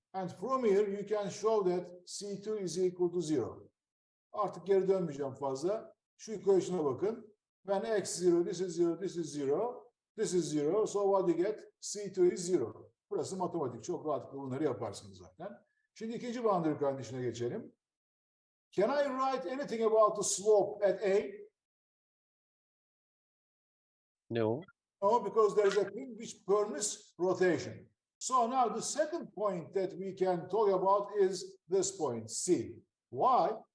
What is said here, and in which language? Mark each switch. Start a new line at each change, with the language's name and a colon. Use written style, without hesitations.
English: And from here you can show that C2 is equal to 0.
Turkish: Artık geri dönmeyeceğim fazla. Şu equation'a bakın.
English: When x is 0, this is 0, this is 0, this is 0. So what you get? C2 is 0.
Turkish: Burası matematik. Çok rahatlıkla bunları yaparsınız zaten. Şimdi ikinci boundary condition'a geçelim.
English: Can I write anything about the slope at A? No. No, because there's a thing which permits rotation. So now the second point that we can talk about is this point, C. Why?